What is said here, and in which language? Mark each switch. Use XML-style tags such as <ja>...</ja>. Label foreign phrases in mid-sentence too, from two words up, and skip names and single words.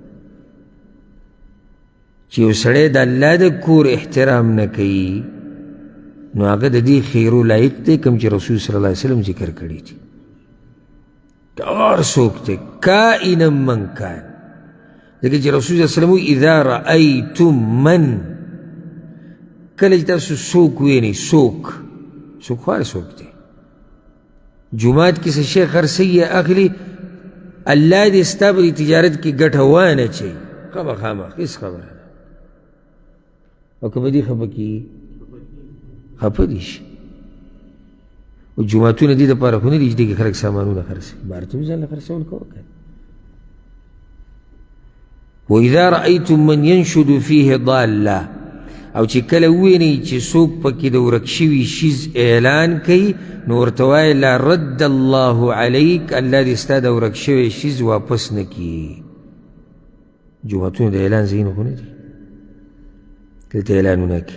<ps>چې یو سړی د الله د کور احترام نه کوي نو هغه د دې خیرو لایق دی کوم چې رسول</ps> <ar>صلی الله علیه وسلم</ar> <ps>ذکر کړي دي. که هر څوک دی</ps> <ar>کائنا من کان،</ar> <ps>ځکه چې رسول</ps> <ar>صلی الله علیه وسلم اذا رأیتم من،</ar> <ps>کله چې تاسو څوک وینئ، څوک خو هر څوک دی جومات کې څه شی خرڅوي یا اخلي، الله دې ستا په دې تجارت کې ګټه وانهچوي، خامخا هېڅ خبره ده. او که به دې خفه کېږي خفه دې شي. او جوماتونه دې دپاره خو نه دي چې دې کې خلک سامانونه خرڅوي، بهر ته ځان له خرڅول کوه که.</ps> <ar>وإذا رأيتم من ينشد فيه ضالة،</ar> <ps>او چې کله ووینئ چې څوک پکې د ورک شوي شیز اعلان کوي نو ورته وایه</ps> <ar>لا رد الله علیک،</ar> <ps>الله دې ستا د ورک شوی شیز واپس نه کړي. جوماتونه د اعلان ځایونه خو نه دي دلته اعلانونه کوي.</ps>